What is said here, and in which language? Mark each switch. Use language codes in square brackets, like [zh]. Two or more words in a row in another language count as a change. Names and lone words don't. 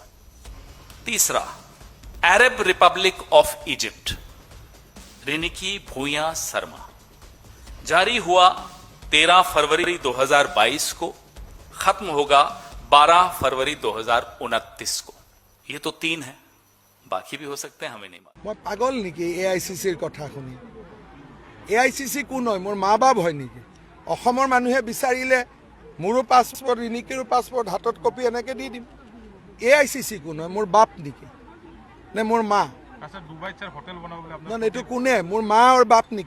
[hi] तीसरा, अरब रिपब्लिक ऑफ इजिप्ट, रेनिकी भुइयां शर्मा, जारी हुआ 13 फरवरी 2022 को, खत्म होगा 12 फरवरी 2029 को। ये तो 3 है, बाकी भी हो सकते हैं, हमें नहीं मालूम। [as] মই পাগল নেকি AICCৰ কথা শুনি? AICC কোন হয়? মোৰ মা বাপ হয় নেকি? অসমৰ মানুহে বিচাৰিলে মোৰো পাছপোৰ্ট, ৰিনিকিৰো পাছপোৰ্ট হাতত কপি এনেকে দি দিম। AICC কোন হয়? মোৰ বাপ নেকি নে মোৰ মা? আচ্ছা, ডুবাইৰ হোটেল বনাবলৈ না, এইটো কোনে? মোৰ মা আৰু বাপ নেকি?